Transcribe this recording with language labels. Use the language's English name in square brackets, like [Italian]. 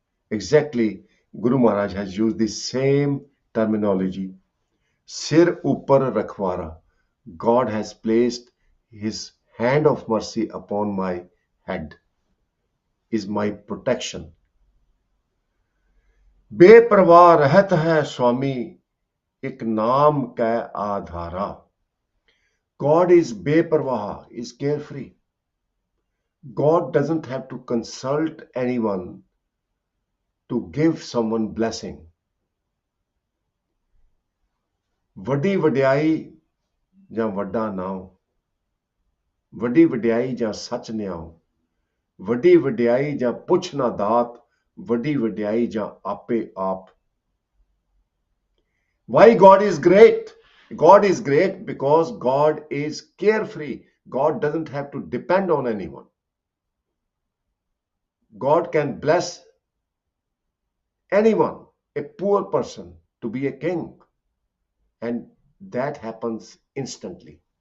[English] Exactly, Guru Maharaj has used the same terminology. [Punjabi] Sir upar rakhwara. [English] God has placed his hand of mercy upon my head, is my protection. [Punjabi] बेपरवाह रहत है स्वामी एक नाम कै आधारा. [English] God is beparwah, is carefree. God doesn't have to consult anyone to give someone blessing. [Punjabi] ਵੱਡੀ ਵਡਿਆਈ ਜਾਂ ਵੱਡਾ ਨਾਮ, ਵੱਡੀ ਵਡਿਆਈ ਜਾਂ ਸੱਚ ਨਿਆਉ, ਵੱਡੀ ਵਡਿਆਈ ਜਾਂ ਪੁੱਛ ਨਾ ਦਾਤ, ਵੱਡੀ ਵਡਿਆਈ ਜਾਂ ਆਪੇ ਆਪ. [English] Why God is great? God is great because God is carefree. God doesn't have to depend on anyone. God can bless anyone, a poor person, to be a king, and that happens instantly.